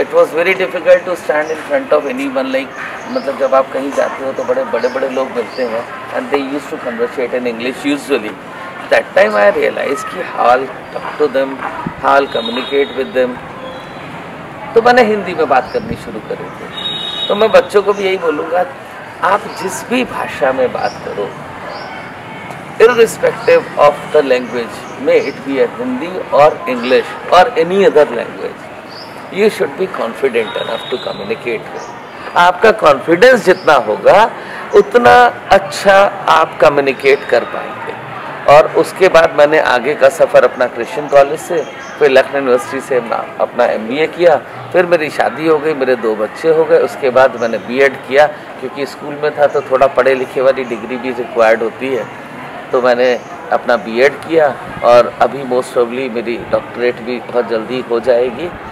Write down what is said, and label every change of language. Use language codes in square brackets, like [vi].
[en] it was very difficult to stand in front of anyone, like [hi] मतलब जब आप कहीं जाते हो तो बड़े लोग मिलते हैं [en] And they used to conversate in English usually. That time I realize कि how I talk to them, how I communicate with them. [hi] तो मैंने हिंदी में बात करनी शुरू करी थी। तो मैं बच्चों को भी यही बोलूँगा, आप जिस भी भाषा में बात करो, [en] irrespective of the language, may it be a Hindi or English or any other language, you should be confident enough to communicate with. [hi] आपका कॉन्फिडेंस जितना होगा उतना अच्छा आप कम्युनिकेट कर पाएंगे। और उसके बाद मैंने आगे का सफ़र अपना क्रिश्चियन कॉलेज से, फिर लखनऊ यूनिवर्सिटी से अपना MBA किया, फिर मेरी शादी हो गई, मेरे 2 बच्चे हो गए। उसके बाद मैंने B.Ed किया, क्योंकि स्कूल में था तो थोड़ा पढ़े लिखे वाली डिग्री भी रिक्वायर्ड होती है, तो मैंने अपना B.Ed किया, और अभी मोस्ट प्रोबेबली मेरी डॉक्टरेट भी बहुत जल्दी हो जाएगी।